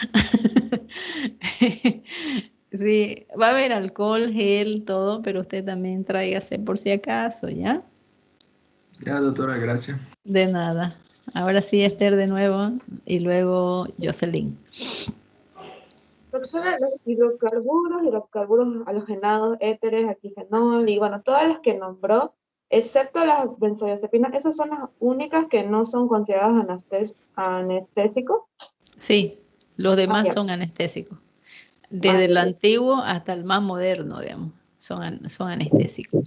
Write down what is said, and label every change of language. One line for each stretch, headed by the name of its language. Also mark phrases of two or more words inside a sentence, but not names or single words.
Spanish: Sí, va a haber alcohol, gel, todo, pero usted también tráigase por si acaso, ¿ya? Ya, doutora, gracias. De nada. Ahora sí, Esther de nuevo y luego Jocelyn. Doctora, los hidrocarburos halogenados, éteres, aquifenol y bueno, todas las que nombró, excepto las benzodiazepinas, esas son las únicas que no son consideradas anestésicos. Sí, los demás ya. son anestésicos. Desde el antiguo hasta el más moderno, digamos, son anestésicos.